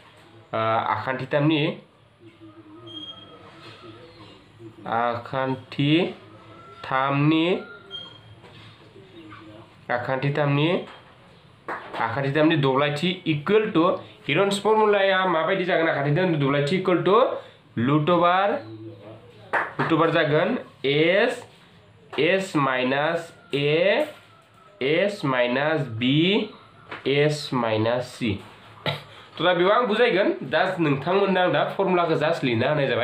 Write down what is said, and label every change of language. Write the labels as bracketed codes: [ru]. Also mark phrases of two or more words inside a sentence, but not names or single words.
[brx] आखान्थिथामनि दब्लायथि [en] equal to [brx] हिरन्स फर्मुलाया माबायदि जागोन आखान्थिथामनि दब्लायथि [en] equal to root over [brx] जागोन [en] s minus a s minus b s minus c. [brx] तो दा बेयाव आं बुजायगोन दा नोंथांमोननो आं दा फर्मुलाखौ जास्ट लिरना होनाय जाबाय।